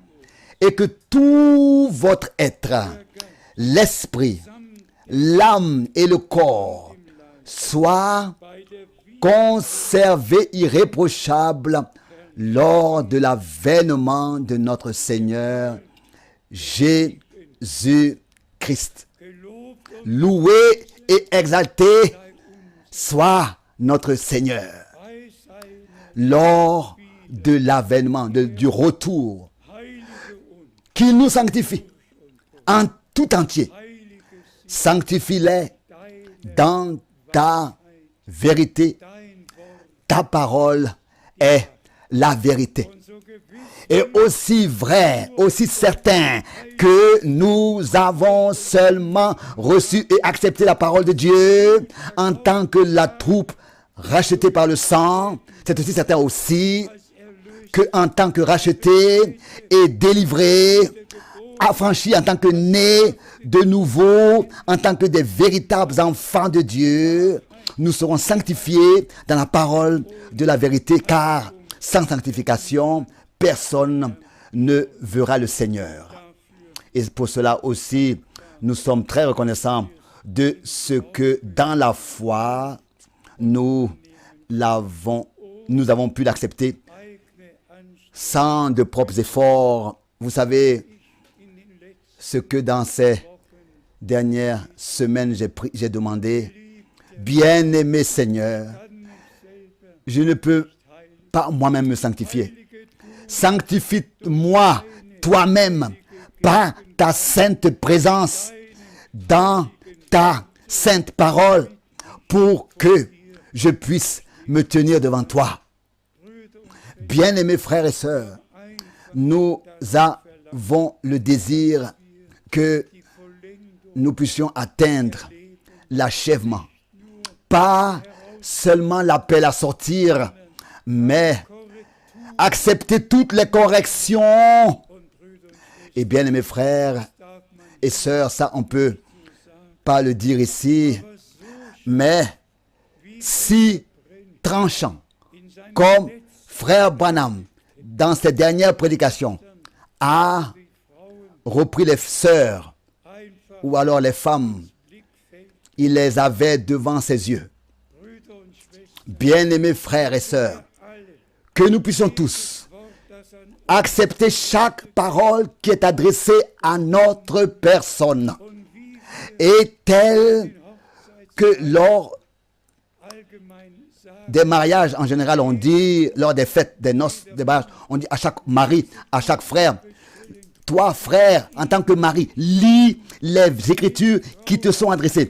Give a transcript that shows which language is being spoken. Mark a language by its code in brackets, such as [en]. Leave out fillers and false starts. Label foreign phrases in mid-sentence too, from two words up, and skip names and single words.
[fr] Et que tout votre être, l'esprit, l'âme et le corps soient conservés irréprochables lors de l'avènement de notre Seigneur Jésus-Christ. Loué et exalté soit notre Seigneur, [de] bei seiner [fr] lors de l'avènement, du retour, [de] heilige und [fr] qu'il nous sanctifie en tout entier. [de] heilige sie [fr] Sanctifie-les [de] deine [fr] dans ta vérité. [de] dein Wort. [fr] Ta parole est la vérité. [de] Und so gewiss [fr] Et aussi vrai, aussi certain que nous avons seulement reçu et accepté la parole de Dieu en tant que la troupe rachetée par le sang, c'est aussi certain aussi [de] als erlöst [fr] que en tant que racheté et délivré, affranchi en tant que né de nouveau, en tant que des véritables enfants de Dieu, nous serons sanctifiés dans la parole de la vérité, car sans sanctification, personne ne verra le Seigneur. Et pour cela aussi, nous sommes très reconnaissants de ce que dans la foi, nous avons pu l'accepter [de] eigene Anstrengung [fr] sans de propres efforts. Vous savez [de] in den letzten [fr] ce que dans ces dernières semaines j'ai demandé. Bien-aimé Seigneur, [de] kann nicht selber [fr] je ne peux [de] heilen. [fr] pas moi-même me sanctifier. [de] Heilige du [fr] Sanctifie-moi toi-même par ta sainte présence dans ta sainte parole pour que je puisse me tenir devant toi. [de] Brüder und [fr] Bien-aimés frères et sœurs, [de] einfach [fr] nous avons le désir que [de] die Vollendung [fr] nous puissions atteindre l'achèvement. Pas seulement l'appel à sortir, mais accepter toutes les corrections. [de] und Brüder und [fr] Et bien, mes frères [de] darf man [fr] et sœurs, ça on peut pas le dire ici, [de] aber so [fr] mais si tranchant, [de] in seinem [fr] comme [de] Netz [fr] frère Branham, dans ses dernières prédications, a [de] die Frauen [fr] repris les sœurs [de] einfach [fr] ou alors les femmes, [de] Blickfeld, [fr] il les avait devant ses yeux. [de] Brüder und Schwestern, [fr] Bien-aimés frères et sœurs, [de] alle [fr] que nous puissions tous [de] Wort, das an [fr] accepter chaque parole qui est adressée à notre personne. [de] und wie [fr] Et tel [de] Hochzeits [fr] que lors [de] allgemein sagen, [fr] des mariages, en général, on dit, lors des fêtes, des noces, des mariages, on dit à chaque mari, à chaque frère, toi, frère, en tant que mari, lis les écritures qui te sont adressées.